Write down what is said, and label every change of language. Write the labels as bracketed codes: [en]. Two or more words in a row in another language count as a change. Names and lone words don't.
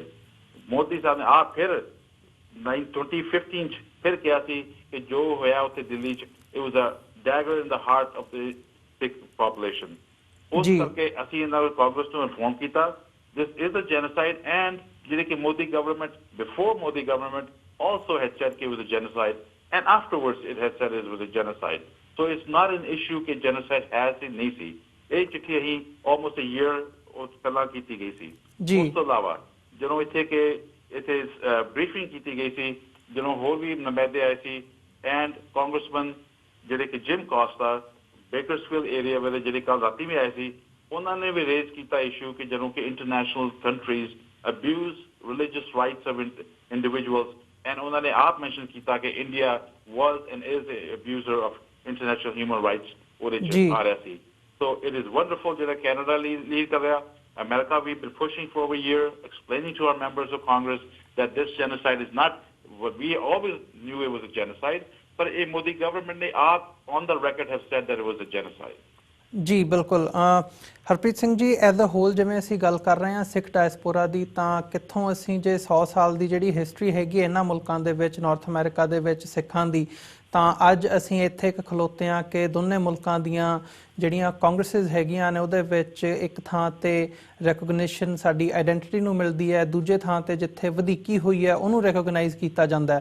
[pa] ਮੋਦੀ ਸਾਹਿਬ ਨੇ ਫਿਰ 2015 ਚ ਫਿਰ ਕਿਹਾ ਸੀ ਕਿ ਜੋ ਹੋਇਆ ਉੱਥੇ ਦਿੱਲੀ ਚ [en] it was a dagger in the heart of the Sikh population. [pa] ਉਸ ਕਰਕੇ ਅਸੀਂ ਇਹਨਾਂ ਨੂੰ ਕਾਂਗਰਸ ਨੂੰ ਇਨਫੋਰਮ ਕੀਤਾ [en] this is a genocide, and [pa] ਜਿਹੜੀ ਕਿ [en] Modi government before Modi government also had said it was a genocide, and afterwards it had said it was a genocide. So it's not an issue [pa] ਕਿ genocide ਹੈ ਕਿ ਨਹੀਂ ਸੀ। ਇਹ ਚਿੱਠੀ ਹੀ [en] almost a year [pa] ਉਸ ਪਹਿਲਾਂ ਕੀਤੀ ਗਈ ਸੀ। ਉਸ ਤੋਂ ਅਲਾਵਾ ਜਿਨ੍ਹਾਂ ਇੱਥੇ ਕੇ ਇੱਥੇ briefing ਕੀਤੀ ਗਈ ਸੀ, ਜਿਨ੍ਹਾਂ ਹੋ ਵੀ ਨੁਮਾਇੰਦੇ ਆਏ ਸੀ, [en] and congressman [pa] ਜਿਹੜੇ ਕਿ ਜਿਮ ਕੋਸਟਾ ਬੇਕਰਸਫੀਲਡ ਏਰੀਆ ਵਿੱਚ ਜਿਹੜੇ ਕੱਲ ਰਾਤੀ ਵੀ ਆਏ ਸੀ, ਉਹਨਾਂ ਨੇ ਵੀ ਰੇਜ਼ ਕੀਤਾ ਇਸ਼ੂ ਕਿ ਜਦੋਂ ਕਿ [en] international countries abuse religious rights of individuals, [pa] and ਉਹਨਾਂ ਨੇ ਆਪ ਮੈਂਸ਼ਨ ਕੀਤਾ ਕਿ [en] India was and is a abuser of international human rights [pa] ਉਹਦੇ ਚ ਆ ਰਿਹਾ ਸੀ। [en] so it is wonderful [pa] ਜਿਹੜਾ ਕੈਨੇਡਾ ਲੀਡ ਕਰ ਰਿਹਾ। [en] America, we've been pushing for over a year, explaining to our members of Congress that this genocide is not what we always knew it was a genocide, but a Modi government they are on the record have said that it was a genocide. [pa] ਜੀ ਬਿਲਕੁਲ। ਹਰਪ੍ਰੀਤ ਸਿੰਘ ਜੀ, [en] as a whole [pa] ਜਿਵੇਂ ਅਸੀਂ ਗੱਲ ਕਰ ਰਹੇ ਹਾਂ ਸਿੱਖ ਡਾਇਸਪੋਰਾ ਦੀ, ਤਾਂ ਕਿੱਥੋਂ ਅਸੀਂ ਜੇ 100 ਸਾਲ ਦੀ ਜਿਹੜੀ ਹਿਸਟਰੀ ਹੈਗੀ ਇਹਨਾਂ ਮੁਲਕਾਂ ਦੇ ਵਿੱਚ, ਨਾਰਥ ਅਮਰੀਕਾ ਦੇ ਵਿੱਚ ਸਿੱਖਾਂ ਦੀ, ਤਾਂ ਅੱਜ ਅਸੀਂ ਇੱਥੇ ਇੱਕ ਖਲੋਤੇ ਹਾਂ ਕਿ ਦੋਨੇ ਮੁਲਕਾਂ ਦੀਆਂ ਜਿਹੜੀਆਂ ਕਾਂਗਰਸਿਸ ਹੈਗੀਆਂ ਨੇ ਉਹਦੇ ਵਿੱਚ ਇੱਕ ਥਾਂ 'ਤੇ ਰੈਕੋਗਨੀਸ਼ਨ ਸਾਡੀ ਆਈਡੈਂਟਿਟੀ ਨੂੰ ਮਿਲਦੀ ਹੈ, ਦੂਜੇ ਥਾਂ 'ਤੇ ਜਿੱਥੇ ਵਧੀਕੀ ਹੋਈ ਹੈ ਉਹਨੂੰ ਰੈਕੋਗਨਾਈਜ਼ ਕੀਤਾ ਜਾਂਦਾ ਹੈ।